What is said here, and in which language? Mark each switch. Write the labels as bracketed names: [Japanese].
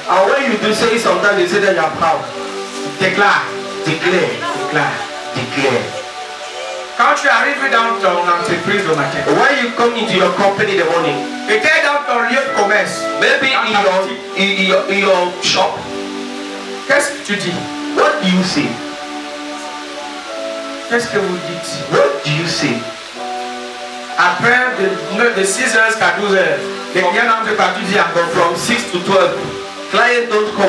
[English] And when you do say it, sometimes you say that you are proud. [French] Déclare. [English] Declare, [French] Déclare. [English] declare. [French] Quand tu arrives dans ton entreprise le matin, [English] When you come into your company in the morning, [French] peut-être dans ton lieu de commerce, [English] maybe in your shop, [French] qu'est-ce que tu dis? [English] what do you say? [French] Qu'est-ce que vous dites? [English] What do you say? [French] Après de 6h jusqu'à 12h, les clients n'entrent pas, tu dis encore [English] From 6 to 12, clients don't come.